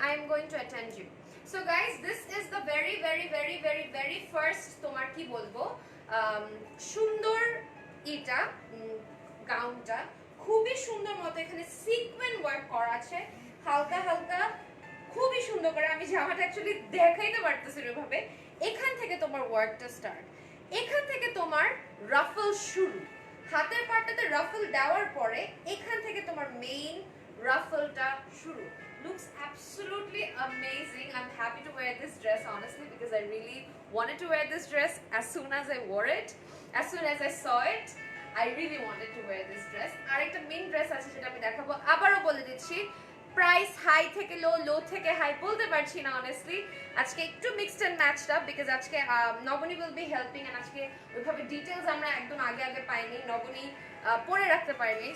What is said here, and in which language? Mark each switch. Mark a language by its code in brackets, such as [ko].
[en] I am going to attend you. So guys, this is the very first [bn] তোমার কি বলবো সুন্দর এটা গাউনটা খুবই সুন্দর মতো এখানে সিকোয়েন্স ওয়ার্ক করা আছে হালকা হালকা, খুবই সুন্দর করে। আমি জামাটা অ্যাকচুয়ালি দেখাইতে পারতেছি ওইভাবে। এখান থেকে তোমার ওয়ার্কটা স্টার্ট, এখান থেকে তোমার রাফল শুরু, হাতের পাটটাতে রাফল দেওয়ার পরে এখান থেকে তোমার মেইন রাফলটা শুরু। [en] Looks absolutely amazing. I'm happy to wear this dress honestly because I really wanted to wear this dress as soon as I wore it. As soon as I saw it, I really wanted to wear this dress. [bn] আরেকটা main dress আছে যেটা আমি দেখাবো, আবারও বলে দিচ্ছি price high থেকে লো থেকে হাই বলতে পারছি না অনেস্টলি। আজকে একটু mixed and matched up because আজকে নবনী [en] will be helping [bn] এন্ড আজকে ওইভাবে ডিটেইলস আমরা একদম আগে পাইনি, নবনী পরে রাখতে পারিনি।